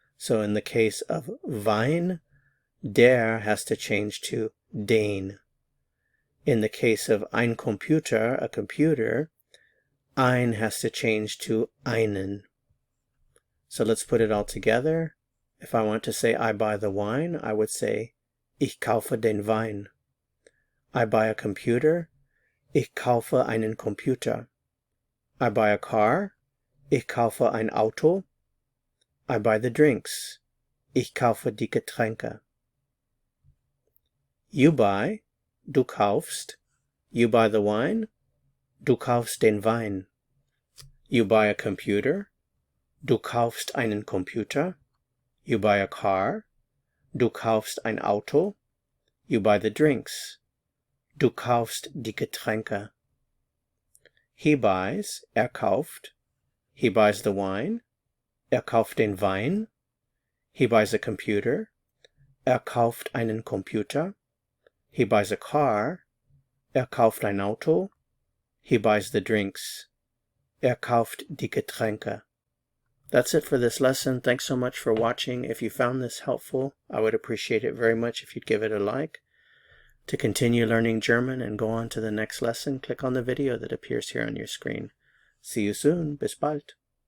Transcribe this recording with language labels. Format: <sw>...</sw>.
<en>So in the case of Wein, der has to change to den. In the case of ein Computer, a computer, ein has to change to einen. So let's put it all together. If I want to say I buy the wine, I would say</en> <de>ich kaufe den Wein.</de> <en>I buy a computer,</en> <de>ich kaufe einen Computer.</de> <en>I buy a car,</en> <de>ich kaufe ein Auto.</de> <en>I buy the drinks,</en> <de>ich kaufe die Getränke.</de> <en>You buy,</en> <de>du kaufst.</de> <en>You buy the wine,</en> <de>du kaufst den Wein.</de> <en>You buy a computer,</en> <de>du kaufst einen Computer.</de> <en>You buy a car,</en> <de>du kaufst ein Auto.</de> <en>You buy the drinks,</en> <de>du kaufst die Getränke.</de> <en>He buys, kauft. He buys the wine,</en> <de>kauft den Wein.</de> <en>He buys a computer,</en> <de>kauft einen Computer.</de> <en>He buys a car,</en> <de>kauft ein Auto.</de> <en>He buys the drinks,</en> <de>kauft die Getränke.</de> <en>That's it for this lesson. Thanks so much for watching. If you found this helpful, I would appreciate it very much if you'd give it a like. To continue learning German and go on to the next lesson, click on the video that appears here on your screen. See you soon.</en> <de>Bis bald.</de>